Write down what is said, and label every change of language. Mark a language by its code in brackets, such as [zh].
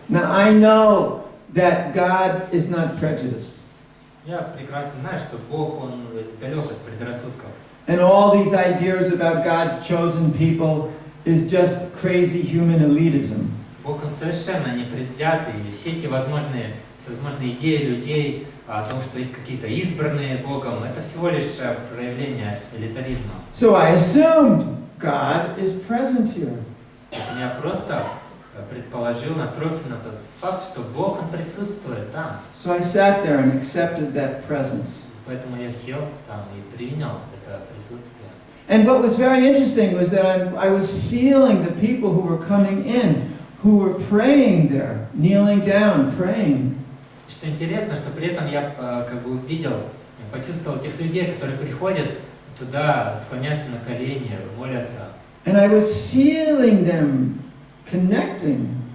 [en] Now I know that God is not prejudiced. [ru] Я прекрасно знаю, что Бог, Он далек от предрассудков. [en] And all these ideas about God's chosen people is just crazy human elitism. [ru] Бог, Он совершенно не предвзятый, и все эти всевозможные идеи людей о том, что есть какие-то избранные Богом, это всего лишь проявление элитаризма. [en] So I assumed God is present here. [ru] Я просто предположил, настроился на тот факт, что Бог, Он присутствует там. [en] So I sat there and accepted that presence. [ru] Поэтому я сел там и принял это присутствие. [en] And what was very interesting was that I was feeling the people who were coming in, who were praying there, kneeling down, praying. [ru] И что интересно, что при этом я как бы увидел, почувствовал тех людей, которые приходят туда, склоняются на колени, молятся. [en] And I was feeling them connecting.